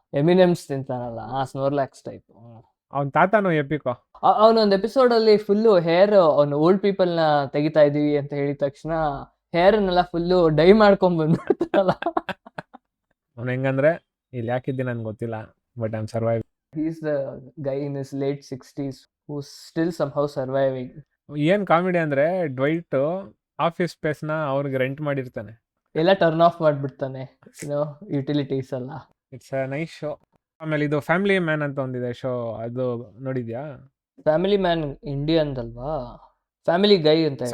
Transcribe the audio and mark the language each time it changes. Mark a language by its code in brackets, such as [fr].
[kn] ಎಮಿನೆಮ್ಸ್ ತಿಂತಾನಲ್ಲ, ಆ ಸ್ನೋರ್ಲ್ಯಾಕ್ಸ್ ಟೈಪ್. ಅವ್ನ ತಾತನೂ ಎಪಿಕೋ. ಅವನೊಂದು ಎಪಿಸೋಡ್ ಅಲ್ಲಿ ಫುಲ್ಲು ಹೇರ್ ಅವ್ನು ಓಲ್ಡ್ ಪೀಪಲ್ ನ ತೆಗಿತಾ ಇದೀವಿ ಅಂತ ಹೇಳಿದ ತಕ್ಷಣ ಹೇರ್ ಅನ್ನೆಲ್ಲ ಫುಲ್ಲು ಡೈ ಮಾಡ್ಕೊಂಡ್ ಬಂದ್ಬಿಡ್ತಾನಲ್ಲ. ಅವ್ನು ಹೆಂಗಂದ್ರೆ ಇಲ್ಲಿ ಯಾಕಿದ್ದೀನಿ ನನ್ಗೆ ಗೊತ್ತಿಲ್ಲ, [en] But I am survive. He is the guy in his late 60s who's still somehow surviving. [kn] ಏನ್ ಕಾಮಿಡಿ ಅಂದ್ರೆ ಡ್ವೈಟ್ ಆಫೀಸ್ ಸ್ಪೇಸ್ನ ಅವ್ರಿಗೆ ರೆಂಟ್ ಮಾಡಿರ್ತಾನೆ, ಎಲ್ಲ ಟರ್ನ್ ಆಫ್ ಮಾಡ್ಬಿಡ್ತಾನೆ, ಯುಟಿಲಿಟೀಸ್ ಎಲ್ಲ. [en] It's a nice show. [kn] ಆಮೇಲೆ ಇದು ಫ್ಯಾಮಿಲಿ ಮ್ಯಾನ್ ಅಂತ ಒಂದಿದೆ ಶೋ, ಅದು ನೋಡಿದ್ಯಾ? ಫ್ಯಾಮಿಲಿ ಮ್ಯಾನ್ ಇಂಡಿಯನ್ ಅಲ್ವಾ? ಫ್ಯಾಮಿಲಿ ಗೈ ಅಂತ.